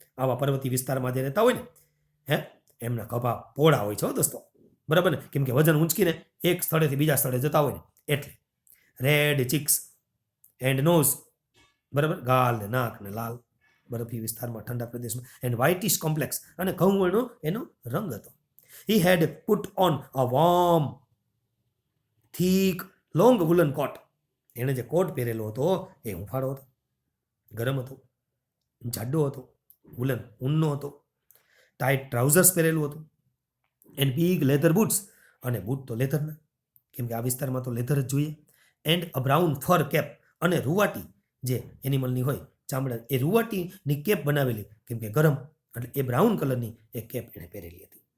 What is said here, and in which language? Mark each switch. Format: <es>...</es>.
<gu>આવા પર્વતીય વિસ્તારમાં જે રહેતા હોય ને, એમના ખભા પહોળા હોય છે દોસ્તો, બરાબર ને, કેમ કે વજન ઊંચકીને એક સ્થળેથી બીજા સ્થળે જતા હોય ને એટલે.</gu> <en>red cheeks and nose,</en> <gu>બરાબર, ગાલ ને નાક ને લાલ, બરફી વિસ્તારમાં ઠંડા પ્રદેશમાં.</gu> <en>and whitish complex,</en> <gu>અને ઘઉં વર્ણનો એનો રંગ હતો.</gu> <en>He had put on a warm, thick, long woolen coat.</en> <gu>એણે જે કોટ પહેરેલો હતો એ હુંફાળો હતો, ગરમ હતો, જાડો હતો, વુલન ઊનનો હતો. ટાઈટ ટ્રાઉઝર્સ પહેરેલું હતું.</gu> <en>and big leather boots,</en> <gu>અને બૂટ તો લેધરના, કેમ કે આ વિસ્તારમાં તો લેધર જ જોઈએ.</gu> <en>and a brown fur cap,</en> <gu>અને રૂવાટી જે એનિમલની હોય ચામડા, એ રૂવાટીની કેપ બનાવેલી, કેમ કે ગરમ, એટલે એ બ્રાઉન કલરની એ કેપ એણે પહેરેલી હતી.</gu>